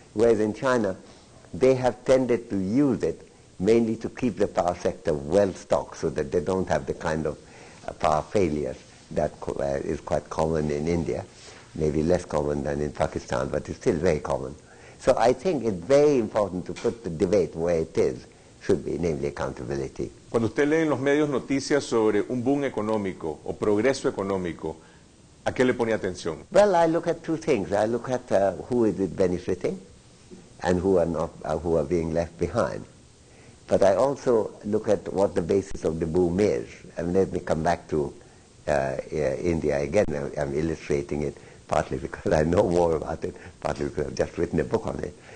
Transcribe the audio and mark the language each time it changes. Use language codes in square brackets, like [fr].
[en] Whereas in China, they have tended to use it mainly to keep the power sector well stocked so that they don't have the kind of power failures that is quite common in India, maybe less common than in Pakistan, but it's still very common. So I think it's very important to put the debate where it is, should be, namely accountability. [es] Cuando usted lee en los medios noticias sobre un boom económico o progreso económico, ¿a qué le pone atención? [en] Well, I look at two things. I look at who is it benefiting and who are being left behind. But I also look at what the basis of the boom is. And let me come back to India again. I'm illustrating it partly because I know more about it, partly because I've just written a book on it.